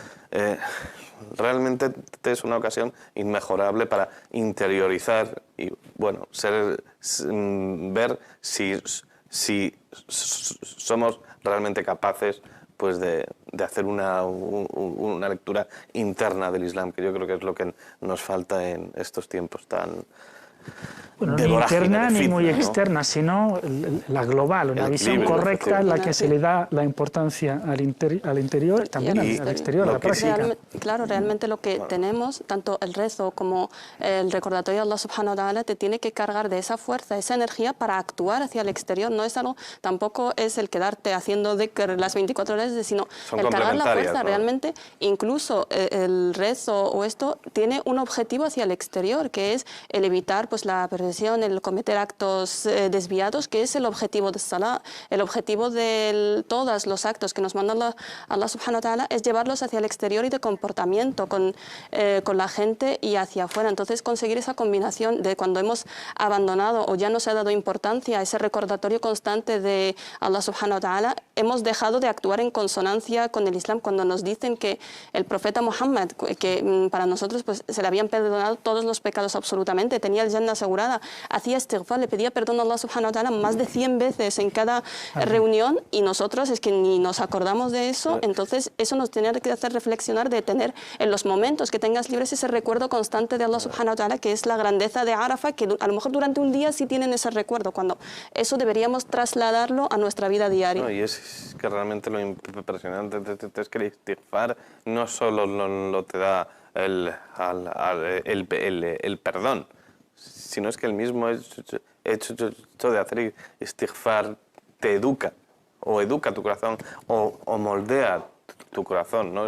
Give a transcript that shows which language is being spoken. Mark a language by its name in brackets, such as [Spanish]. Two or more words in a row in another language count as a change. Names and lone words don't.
[Spanish] Realmente es una ocasión inmejorable para interiorizar y, bueno, ver si somos realmente capaces, pues, de hacer una lectura interna del Islam, que yo creo que es lo que nos falta en estos tiempos tan... Bueno, ni interna ni muy externa, sino la global, una visión correcta en la que se le da la importancia al interior y también al exterior, a la práctica. Claro, realmente lo que tenemos, tanto el rezo como el recordatorio de [Arabic] الله سبحانه وتعالى, [Spanish] te tiene que cargar de esa fuerza, esa energía para actuar hacia el exterior. No es algo, tampoco es el quedarte haciendo dhikr las 24 horas, sino el cargar la fuerza, ¿no? Realmente, incluso el rezo o esto tiene un objetivo hacia el exterior, que es el evitar pues la perversión, el cometer actos desviados, que es el objetivo de Salah. El objetivo de todos los actos que nos manda [Arabic] الله سبحانه وتعالى [Spanish] es llevarlos hacia el exterior y de comportamiento con la gente y hacia afuera. Entonces, conseguir esa combinación de cuando hemos abandonado o ya no se ha dado importancia a ese recordatorio constante de [Arabic] الله سبحانه وتعالى, [Spanish] hemos dejado de actuar en consonancia con el Islam. Cuando nos dicen que el profeta Muhammad, que para nosotros pues, se le habían perdonado todos los pecados absolutamente, tenía el Jannah asegurada, hacía istighfar, le pedía perdón a [Arabic] الله سبحانه وتعالى [Spanish] más de 100 veces en cada reunión, y nosotros es que ni nos acordamos de eso. Entonces eso nos tiene que hacer reflexionar de tener en los momentos que tengas libres ese recuerdo constante de [Arabic] الله سبحانه وتعالى, [Spanish] que es la grandeza de Arafat, que a lo mejor durante un día sí tienen ese recuerdo, cuando eso deberíamos trasladarlo a nuestra vida diaria. No, y es que realmente lo impresionante es que el istighfar no solo lo te da el perdón, sino es que el mismo hecho de hacer istighfar te educa, o educa tu corazón, o moldea tu corazón, ¿no?